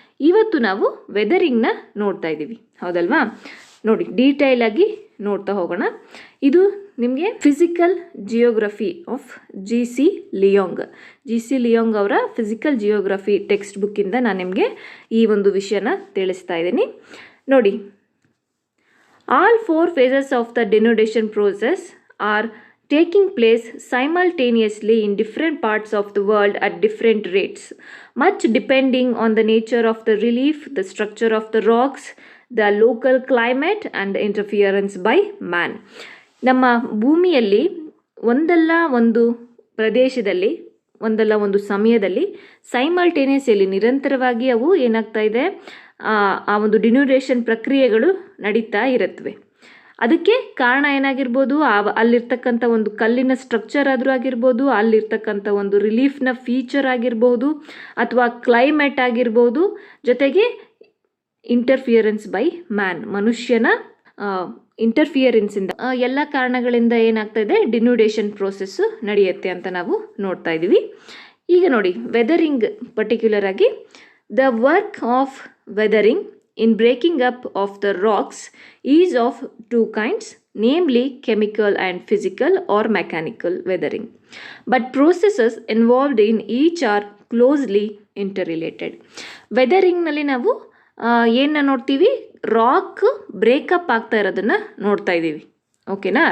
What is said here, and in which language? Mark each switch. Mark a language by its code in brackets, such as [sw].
[kn] ಇವತ್ತು ನಾವು ವೆದರಿಂಗ್ನ ನೋಡ್ತಾ ಇದ್ದೀವಿ, ಹೌದಲ್ವಾ? ನೋಡಿ, ಡೀಟೇಲ್ ಆಗಿ ನೋಡ್ತಾ ಹೋಗೋಣ. ಇದು ನಿಮಗೆ physical geography of G.C. Leong. G.C. Leong ಅವರ ಫಿಸಿಕಲ್ ಜಿಯೋಗ್ರಫಿ ಟೆಕ್ಸ್ಟ್ ಬುಕ್ಕಿಂದ ನಾನು ನಿಮಗೆ ಈ ಒಂದು ವಿಷಯನ ತಿಳಿಸ್ತಾ ಇದ್ದೀನಿ. ನೋಡಿ, [en] All 4 phases of the denudation process are taking place simultaneously in different parts of the world at different rates, much depending on the nature of the relief, the structure of the rocks, the local climate and the interference by man. [kn] ನಮ್ಮ ಭೂಮಿಯಲ್ಲಿ ಒಂದಲ್ಲ ಒಂದು ಪ್ರದೇಶದಲ್ಲಿ, ಒಂದಲ್ಲ ಒಂದು ಸಮಯದಲ್ಲಿ simultaneously ನಿರಂತರವಾಗಿ ಅವು ಏನಾಗ್ತಾ ಇದೆ, ಆ ಒಂದು ಡಿನ್ಯೂಡೇಷನ್ ಪ್ರಕ್ರಿಯೆಗಳು ನಡೀತಾ ಇರುತ್ತವೆ. ಅದಕ್ಕೆ ಕಾರಣ ಏನಾಗಿರ್ಬೋದು, ಅಲ್ಲಿರ್ತಕ್ಕಂಥ ಒಂದು ಕಲ್ಲಿನ ಸ್ಟ್ರಕ್ಚರ್ ಆದರೂ ಆಗಿರ್ಬೋದು, ಅಲ್ಲಿರ್ತಕ್ಕಂಥ ಒಂದು ರಿಲೀಫ್ನ ಫೀಚರ್ ಆಗಿರ್ಬೋದು, ಅಥವಾ ಕ್ಲೈಮೇಟ್ ಆಗಿರ್ಬೋದು, ಜೊತೆಗೆ [en] interference by man, [kn] ಮನುಷ್ಯನ ಇಂಟರ್ಫಿಯರೆನ್ಸಿಂದ, ಎಲ್ಲ ಕಾರಣಗಳಿಂದ ಏನಾಗ್ತಾ ಇದೆ, ಡಿನ್ಯೂಡೇಷನ್ ಪ್ರೋಸೆಸ್ಸು ನಡೆಯುತ್ತೆ ಅಂತ ನಾವು ನೋಡ್ತಾ ಇದ್ದೀವಿ. ಈಗ ನೋಡಿ, ವೆದರಿಂಗ್ ಪರ್ಟಿಕ್ಯುಲರ್ ಆಗಿ [en] The work of weathering in breaking up of the rocks is of 2 kinds, namely chemical and physical or mechanical weathering, but processes involved in each are closely interrelated. [kn] weathering ನಲ್ಲಿ ನಾವು ಏನನ್ನ ನೋಡ್ತೀವಿ, rock breakup ಆಗ್ತಾ ಇರೋದನ್ನು ನೋಡ್ತಾ ಇದ್ದೀವಿ. ಓಕೆನಾ?